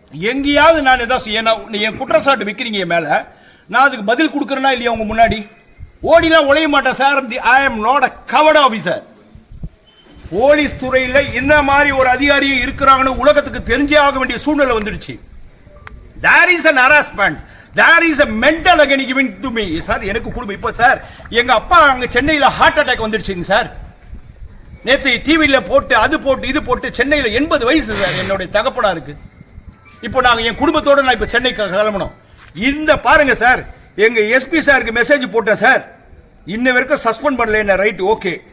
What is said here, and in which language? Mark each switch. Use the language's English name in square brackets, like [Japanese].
[Tamil] எங்கேயாவது நான் ஏதாவது என் குற்றச்சாட்டு வைக்கிறீங்க என் மேல, நான் அதுக்கு பதில் கொடுக்கறேனா இல்லையா? உங்க முன்னாடி ஓடிலாம் உழைய மாட்டேன் sir. [English] I am not a covert officer. [Tamil] Police துறையில் இந்த மாதிரி ஒரு அதிகாரி இருக்கிறாங்கன்னு உலகத்துக்கு தெரிஞ்சே ஆக வேண்டிய சூழ்நிலை வந்துடுச்சு. [English] There is an harassment, there is a mental agony given to me sir. [Tamil] எனக்கு குடும்பம் இப்போ சார் எங்க அப்பா அங்க சென்னையில் ஹார்ட் அட்டாக் வந்துடுச்சுங்க சார். நேற்று டிவியில் போட்டு அது போட்டு இது போட்டு சென்னையில் 80 வயசு சார் என்னுடைய தகப்பனா இருக்கு. இப்போ நாங்கள் என் குடும்பத்தோடு நான் இப்போ சென்னைக்கு கிளம்பணும். இந்த பாருங்க சார், எங்க எஸ்பி சாருக்கு மெசேஜ் போட்டேன் சார், இன்ன வரைக்கும் சஸ்பெண்ட் பண்ணல என்ன. Right, okay.